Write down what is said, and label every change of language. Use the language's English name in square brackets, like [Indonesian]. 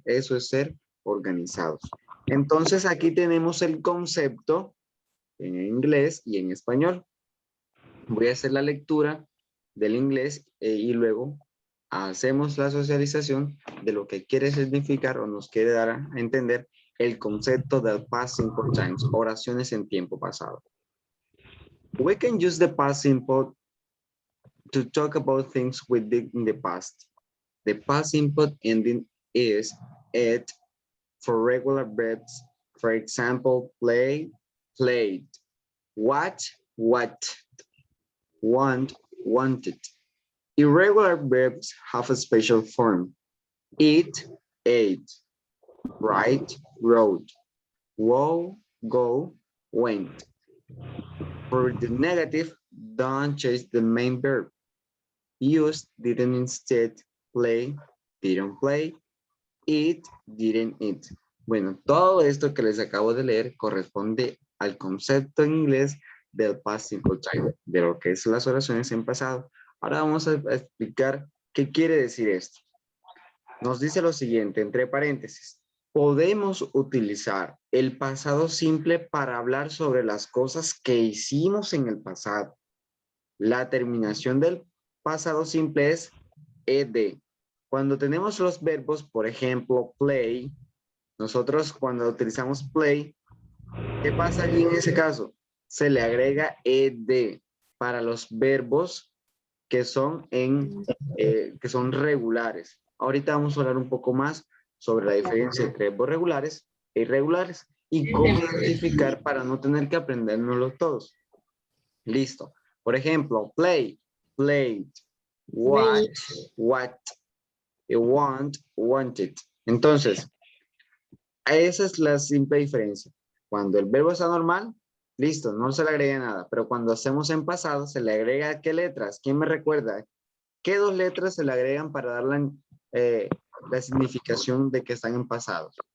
[Spanish] Eso es ser organizados. Entonces aquí tenemos el concepto en inglés y en español. Voy a hacer la lectura del inglés y luego hacemos la socialización de lo que quiere significar o nos quiere dar a entender el concepto del past simple times, oraciones en tiempo pasado. [English] We can use the past simple to talk about things we did in the past. The past simple ending is it for regular verbs. For example, play, played, watch, watched, want, wanted. Irregular verbs have a special form. Eat, ate, write, wrote, woe, go, went. For the negative, don't change the main verb. Use, didn't instead, play, didn't play, eat, didn't eat. [Spanish] Bueno, todo esto que les acabo de leer corresponde al concepto en inglés del past simple time, de lo que es las oraciones en pasado. Ahora vamos a explicar qué quiere decir esto. Nos dice lo siguiente, entre paréntesis, podemos utilizar el pasado simple para hablar sobre las cosas que hicimos en el pasado. La terminación del pasado simple es ed. Cuando tenemos los verbos, por ejemplo, play, nosotros cuando utilizamos play, ¿qué pasa allí en ese caso? Se le agrega ed para los verbos que son, que son regulares. Ahorita vamos a hablar un poco más sobre la diferencia entre verbos regulares e irregulares y cómo identificar para no tener que aprendérnoslo todos. Listo. Por ejemplo, [English] play, played, watch, watched, want, wanted. [Spanish] Entonces, esa es la simple diferencia. Cuando el verbo está normal, listo, no se le agrega nada. Pero cuando hacemos en pasado, se le agrega ¿qué letras? ¿Quién me recuerda? ¿Qué dos letras se le agregan para dar la significación de que están en pasado?